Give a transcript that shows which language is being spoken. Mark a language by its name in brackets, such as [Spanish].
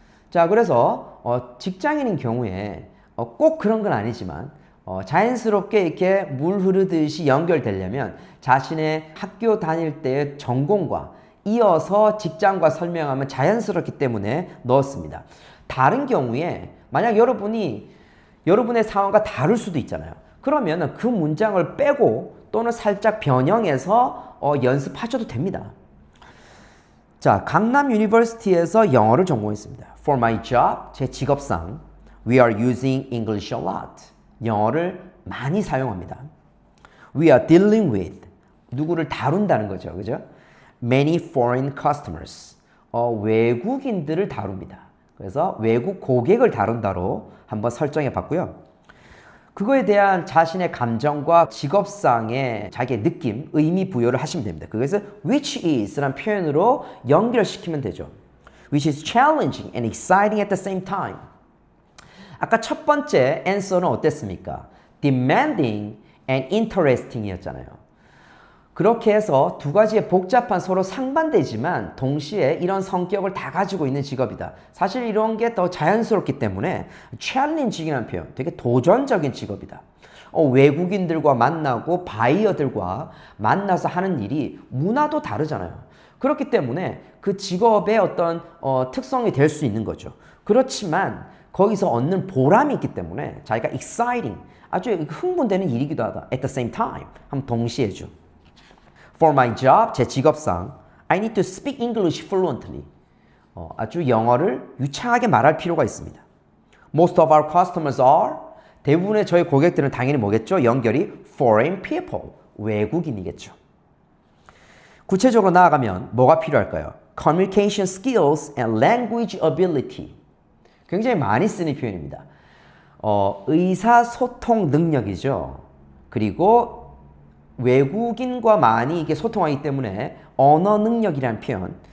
[Korean] 자, 그래서 직장인인 경우에 꼭 그런 건 아니지만 자연스럽게 이렇게 물 흐르듯이 연결되려면 자신의 학교 다닐 때의 전공과 이어서 직장과 설명하면 자연스럽기 때문에 넣었습니다. 다른 경우에 만약 여러분의 상황과 다를 수도 있잖아요. 그러면 그 문장을 빼고 또는 살짝 변형해서 연습하셔도 됩니다. 자, 강남 유니버시티에서 영어를 전공했습니다. [English] For my job, [Korean] 제 직업상 [English] We are using English a lot. [Korean] 영어를 많이 사용합니다. [English] We are dealing with [Korean] 누구를 다룬다는 거죠. 그죠? [English] Many foreign customers. [Korean] 외국인들을 다룹니다. 그래서 외국 고객을 다룬다로 한번 설정해 봤고요. 그거에 대한 자신의 감정과 직업상의 자기의 느낌, 의미 부여를 하시면 됩니다. 그래서 which is라는 표현으로 연결시키면 되죠. [English] Which is challenging and exciting at the same time. [Korean] 아까 첫 번째 answer는 어땠습니까? [English] demanding and interesting 이었잖아요. [Korean] 그렇게 해서 두 가지의 복잡한 서로 상반되지만 동시에 이런 성격을 다 가지고 있는 직업이다. 사실 이런 게 더 자연스럽기 때문에 challenging이라는 표현, 되게 도전적인 직업이다. 외국인들과 만나고 바이어들과 만나서 하는 일이 문화도 다르잖아요. 그렇기 때문에 그 직업의 어떤 특성이 될 수 있는 거죠. 그렇지만 거기서 얻는 보람이 있기 때문에 자기가 exciting, 아주 흥분되는 일이기도 하다. [English] At the same time, [Korean] 한번 동시에 줘. [English] For my job, [Korean] 제 직업상 [English] I need to speak English fluently. [Korean] 아주 영어를 유창하게 말할 필요가 있습니다. [English] Most of our customers are [Korean] 대부분의 저희 고객들은 당연히 뭐겠죠? 연결이 [English] foreign people, [Korean] 외국인이겠죠. 구체적으로 나아가면 뭐가 필요할까요? [English] Communication skills and language ability. [Korean] 굉장히 많이 쓰는 표현입니다. 의사소통 능력이죠. 그리고 외국인과 많이 이게 소통하기 때문에 언어 능력이라는 표현.